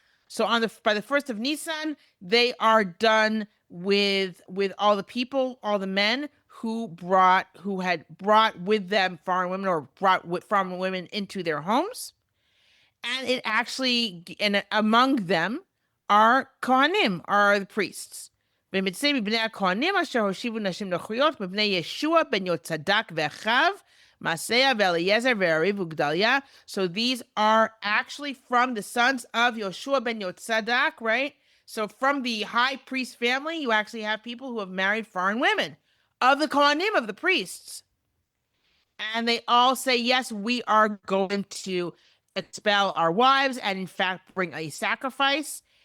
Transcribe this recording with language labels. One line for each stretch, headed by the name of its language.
English: So by the 1st of Nisan, they are done with all the people, all the men who had brought with them foreign women or brought foreign women into their homes. And it actually, and among them are Kohanim, are the priests.
Hebrew: ומצא מבני הכהנים אשר הושיבו נשים נוכריות מבני ישוע בן יהוצדק ואחיו, Maaseiah ואליעזר והריב וגדליה.
English: So these are actually from the sons of Yoshua ben Yotzadok, right? So from the high priest family, you actually have people who have married foreign women of the Kohanim, of the priests. And they all say, yes, we are going to expel our wives and in fact bring a sacrifice.